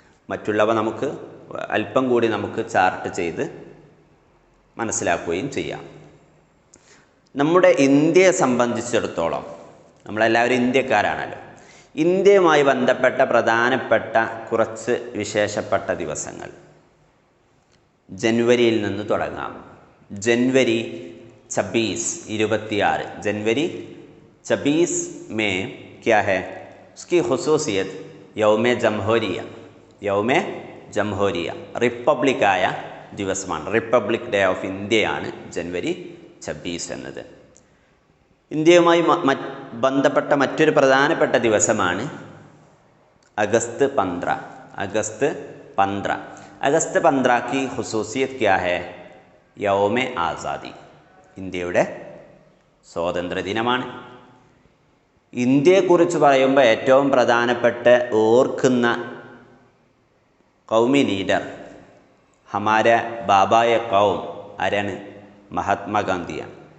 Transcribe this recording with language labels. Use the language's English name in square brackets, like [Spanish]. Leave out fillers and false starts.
[Malayalam] മറ്റുള്ളവ നമുക്ക് അല്പം കൂടി നമുക്ക് ചാർട്ട് ചെയ്ത് മനസ്സിലാക്കുകയും ചെയ്യാം. നമ്മുടെ ഇന്ത്യയെ സംബന്ധിച്ചിടത്തോളം നമ്മളെല്ലാവരും ഇന്ത്യക്കാരാണല്ലോ. ഇന്ത്യയുമായി ബന്ധപ്പെട്ട പ്രധാനപ്പെട്ട കുറച്ച് വിശേഷപ്പെട്ട ദിവസങ്ങൾ ജനുവരിയിൽ നിന്ന് തുടങ്ങാം. ജനുവരി 26 [Urdu] जनवरी 26 में क्या है? उसकी ख़ुसूसियत यौम जमहूरिया [Malayalam] റിപ്പബ്ലിക്കായ ദിവസമാണ്. റിപ്പബ്ലിക് ഡേ ഓഫ് ഇന്ത്യയാണ് ജനുവരി 26 എന്നത്. ഇന്ത്യയുമായി ബന്ധപ്പെട്ട മറ്റൊരു പ്രധാനപ്പെട്ട ദിവസമാണ് അഗസ്റ്റ് 15. അഗസ്റ്റ് 15 [Urdu] की ख़ुसूसियत क्या है? യൗമ ആസാദി, [Malayalam] ഇന്ത്യയുടെ സ്വാതന്ത്ര്യദിനമാണ്. ഇന്ത്യയെക്കുറിച്ച് പറയുമ്പോൾ ഏറ്റവും പ്രധാനപ്പെട്ട ഓർക്കുന്ന കൗമി ലീഡർ [Urdu] ഹമാര ബാബായ കൗം [Malayalam] ആരാണ്? മഹാത്മാഗാന്ധിയാണ്.